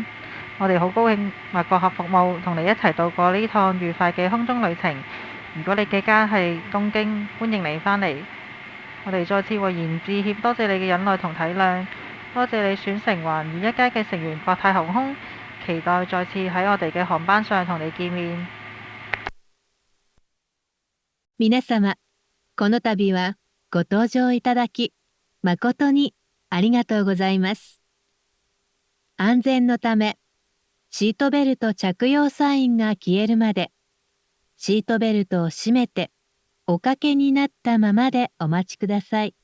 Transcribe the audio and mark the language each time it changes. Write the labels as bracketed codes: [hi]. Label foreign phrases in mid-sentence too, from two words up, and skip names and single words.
[yue] 我哋好高興麥國客服務同你一齊度過呢趟愉快嘅空中旅程。如果你嘅家係東京，歡迎你返嚟。我哋再次為言致歉，多謝你嘅忍耐同體諒，多謝你選乘寰宇一家嘅成員國泰航空，期待再次喺我哋嘅航班上同你見面。 [ja] 皆様、この度はご搭乗いただき、誠にありがとうございます。安全のため、シートベルト着用サインが消えるまで、シートベルトを締めて、おかけになったままでお待ちください。